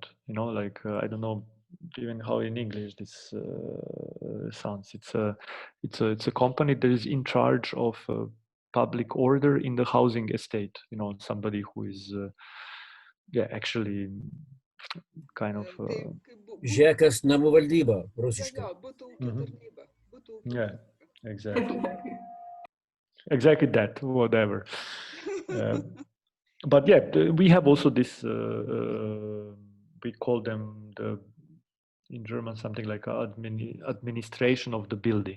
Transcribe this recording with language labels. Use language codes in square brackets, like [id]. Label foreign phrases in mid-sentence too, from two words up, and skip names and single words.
[en] Like I don't know even how in English this sounds. It's a company that is in charge of public order in the housing estate. Somebody who is actually kind of [lt] žekas namų valdyba, rusiškai. [en] Yeah, exactly. Exactly that, whatever. But yeah, we have also this, we call them in German something like administration of the building.